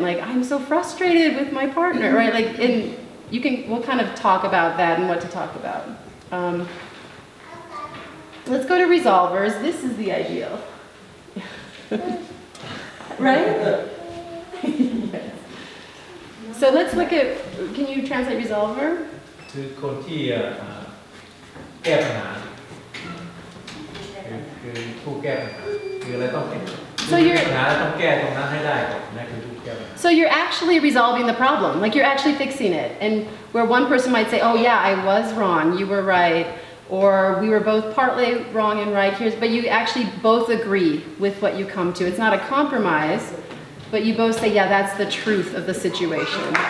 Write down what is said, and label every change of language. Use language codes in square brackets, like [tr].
[en] Like, I'm so frustrated with my partner, right? Like, we'll kind of talk about that and what to talk about. let's go to resolvers. This is the ideal. Right? Yes. So let's look at, can you translate resolver? [th] คือคนที่แก้ปัญหาคือผู้แก้ปัญหาคืออะไรต้องแก้ [en] So you're [th] ปัญหาต้องแก้ตรงนั้นให้ได้ก่อนนั่นคือผู้แก้ปัญหา [en] So you're actually resolving the problem, like you're actually fixing it. And where one person might say, oh yeah, I was wrong, you were right, or we were both partly wrong and right here, but you actually both agree with what you come to. It's not a compromise, but you both say, yeah, that's the truth of the situation.